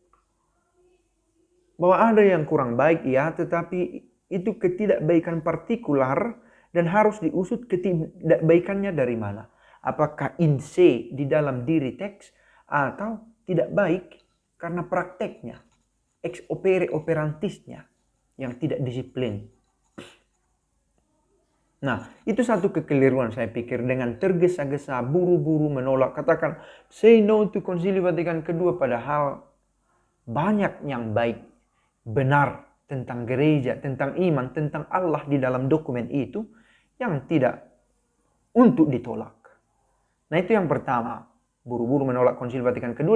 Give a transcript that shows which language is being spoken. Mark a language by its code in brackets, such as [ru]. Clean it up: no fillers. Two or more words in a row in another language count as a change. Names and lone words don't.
[id] Bahwa ada yang kurang baik, ya, tetapi itu ketidakbaikan partikular dan harus diusut ketidakbaikannya dari mana. Apakah [la] in se [id] di dalam diri teks atau tidak baik karena prakteknya, [la] ex opere operantisnya [id] yang tidak disiplin. Nah, itu satu kekeliruan saya pikir, dengan tergesa-gesa, buru-buru menolak, katakan [en] say no to [id] Konsili Vatikan II, padahal banyak yang baik, benar tentang gereja, tentang iman, tentang Allah di dalam dokumen itu yang tidak untuk ditolak. Nah, itu yang pertama, buru-buru menolak Konsili Vatikan II.